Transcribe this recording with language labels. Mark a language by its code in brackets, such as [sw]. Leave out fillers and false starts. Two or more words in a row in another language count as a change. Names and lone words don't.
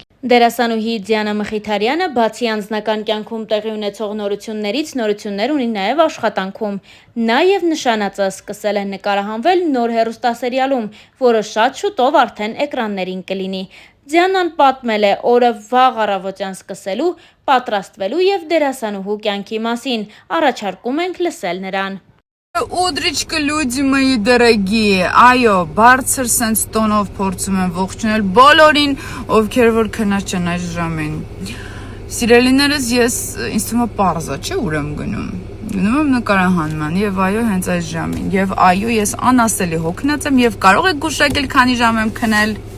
[hy] Դերասանուհի Դիանա Մխիթարյանը բացի անձնական կյանքում տեղի ունեցող նորություններից նորություններ ունի նաև աշխատանքում։ Նաև նշանածը սկսել է նկարահանվել նոր հեռուստասերիալում, որը շատ շուտով արդեն էկրաններին կլինի։ Դիանան պատմել է օրը վաղ առավոտյան սկսելու, պատրաստվելու եւ դերասանուհու կյանքի մասին։ Առաջարկում ենք լսել նրան։ [ru] Утречка, люди мои дорогие, [hy] այո, բարձր սենց տոնով փորձում եմ ողջունել բոլորին, ովքեր որ քնած չեն այս ժամին։ Սիրելիներս, ես ինձ թվում է պարզա, չէ՞ ուր եմ գնում։ Գնում եմ նկարահանման եւ այո, հենց այս ժամին։ Եվ այո, ես անասելի հոգնած եմ եւ կարող եք գուշակել, քանի ժամ եմ քնել։